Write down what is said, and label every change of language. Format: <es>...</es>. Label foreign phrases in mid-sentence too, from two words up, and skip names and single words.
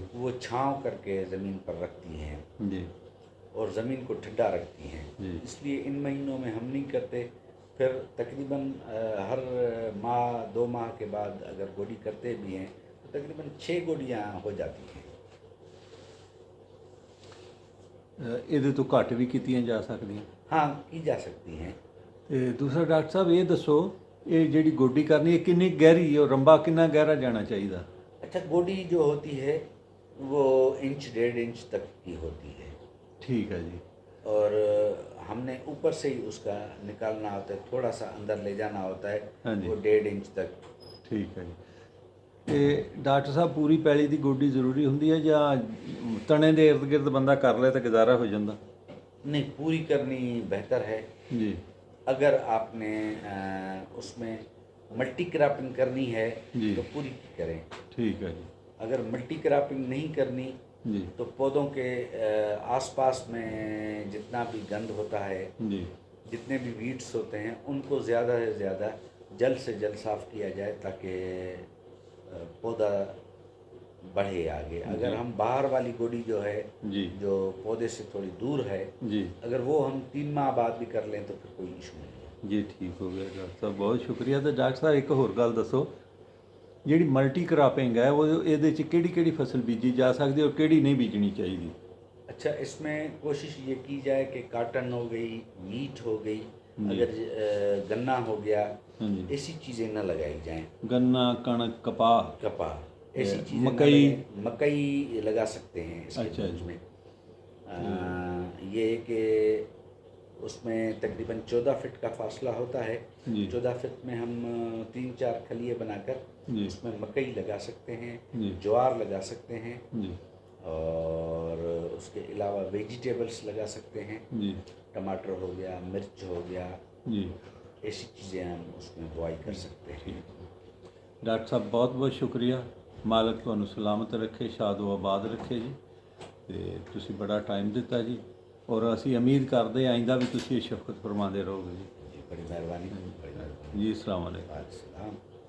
<ur>وہ چھاؤں کر کے زمین پر رکھتی ہیں جی اور زمین کو ٹھنڈا رکھتی ہیں. جی اس لیے ان مہینوں میں ہم نہیں کرتے. پھر تقریباً ہر ماہ 2 ماہ کے بعد اگر گوڑی کرتے بھی ہیں تو تقریباً 6 گوڑیاں ہو جاتی ہیں.</ur> <pa>ਇਹਦੇ ਤੋਂ ਘੱਟ ਵੀ ਕੀਤੀਆਂ ਜਾ ਸਕਦੀਆਂ?</pa> <ur>ہاں کی جا سکتی ہیں.</ur> <pa>ਤੇ ਦੂਸਰਾ ਡਾਕਟਰ ਸਾਹਿਬ ਇਹ ਦੱਸੋ ਇਹ ਜਿਹੜੀ ਗੋਡੀ ਕਰਨੀ ਹੈ ਕਿੰਨੀ ਗਹਿਰੀ ਔਰ ਰੰਬਾ ਕਿੰਨਾ گہرا ਜਾਣਾ ਚਾਹੀਦਾ?</pa> <ur>اچھا، گوڑی جو ہوتی ہے وہ 1.5 انچ تک کی ہوتی ہے</ur> <pa>ਠੀਕ ਹੈ ਜੀ</pa> <ur>اور ہم نے اوپر سے ہی اس کا نکالنا ہوتا ہے، تھوڑا سا اندر لے جانا ہوتا ہے ہاں جی. وہ 1.5 انچ تک.</ur> <pa>ਠੀਕ ਹੈ ਜੀ. ਤੇ ਡਾਕਟਰ ਸਾਹਿਬ ਪੂਰੀ ਪੈਲੀ ਦੀ ਗੋਡੀ ਜ਼ਰੂਰੀ ਹੁੰਦੀ ਹੈ ਜਾਂ ਤਣੇ ਦੇ ਇਰਦ ਗਿਰਦ ਬੰਦਾ ਕਰ ਲੇ ਤਾਂ ਗੁਜ਼ਾਰਾ ਹੋ ਜਾਂਦਾ?</pa> <ur>نہیں، پوری کرنی بہتر ہے.</ur> <pa>ਜੀ</pa> <ur>اگر آپ نے اس میں</ur> <en>multi cropping</en> <ur>کرنی ہے جی. تو پوری کی کریں.</ur> <pa>ਠੀਕ ਹੈ ਜੀ</pa> <ur>اگر</ur> <en>multi cropping</en> <ur>نہیں کرنی</ur> <pa>ਜੀ</pa> <ur>تو پودوں کے آس پاس میں جتنا بھی گند ہوتا ہے،</ur> <pa>ਜੀ</pa> <ur>جتنے بھی ویڈس ہوتے ہیں ان کو زیادہ سے زیادہ جلد سے جلد صاف کیا جائے تاکہ پودا بڑھے آگے. اگر ہم باہر والی گوڑی جو ہے</ur> <pa>ਜੀ</pa> <ur>جو پودے سے تھوڑی دور ہے</ur> <pa>ਜੀ</pa> <ur>اگر وہ ہم 3 ماہ بعد بھی کر لیں تو پھر کوئی ایشو نہیں ہے.</ur> <pa>ਜੀ ਠੀਕ ਹੋ ਗਿਆ ਡਾਕਟਰ ਸਾਹਿਬ, ਬਹੁਤ ਸ਼ੁਕਰੀਆ. ਤੇ ਡਾਕਟਰ ਸਾਹਿਬ ਇੱਕ ਹੋਰ ਗੱਲ ਦੱਸੋ, ਜਿਹੜੀ</pa> <en>multi cropping</en> <pa>ਹੈ ਉਹ ਇਹਦੇ 'ਚ ਕਿਹੜੀ ਕਿਹੜੀ ਫਸਲ ਬੀਜੀ ਜਾ ਸਕਦੀ ਔਰ ਕਿਹੜੀ نہیں ਬੀਜਣੀ ਚਾਹੀਦੀ?</pa> <ur>اچھا، اس میں کوشش یہ کی جائے کہ کاٹن ہو گئی، میٹ ہو گئی، اگر گنا ہو گیا، ہاں جی. ایسی چیزیں نہ لگائی جائیں.</ur> <pa>ਗੰਨਾ ਕਣਕ ਕਪਾਹ</pa> <ur>کپاہ ایسی چیزیں نہ मकई لگائیں۔ مکئی لگا سکتے ہیں اس کے अच्छा बीच जी। में। یہ ہے کہ اس میں تقریباً 14 فٹ کا فاصلہ ہوتا ہے. जी 14 فٹ میں ہم 3-4 کھلیے بنا کر जी اس میں مکئی لگا سکتے ہیں, जी جوار لگا سکتے ہیں, जी اور اس کے علاوہ ویجیٹیبلز لگا سکتے ہیں. जी ٹماٹر ہو گیا، مرچ ہو گیا, जी। ایسی چیزیں ہم اس میں بوائی کر سکتے ہیں.</ur> <pa>ਡਾਕਟਰ ਸਾਹਿਬ ਬਹੁਤ ਬਹੁਤ ਸ਼ੁਕਰੀਆ। ਮਾਲਕ ਤੁਹਾਨੂੰ ਸਲਾਮਤ ਰੱਖੇ, ਸ਼ਾਦੋ ਆਬਾਦ ਰੱਖੇ ਜੀ। ਤੇ ਤੁਸੀਂ ਬੜਾ ਟਾਈਮ ਦਿੱਤਾ ਜੀ, ਔਰ ਅਸੀਂ ਉਮੀਦ ਕਰਦੇ ਹਾਂ ਆਇੰਦਾ ਵੀ ਤੁਸੀਂ ਇਹ ਸ਼ਫਕਤ ਫਰਮਾਉਂਦੇ ਰਹੋਗੇ ਜੀ।</pa> <ur>जी, بڑی مہربانی، بڑی مہربانی.</ur> <pa>ਜੀ ਅਸਲਾਮ ਵਾਲੇकुम।</pa> <ur>अस्सलाम।</ur>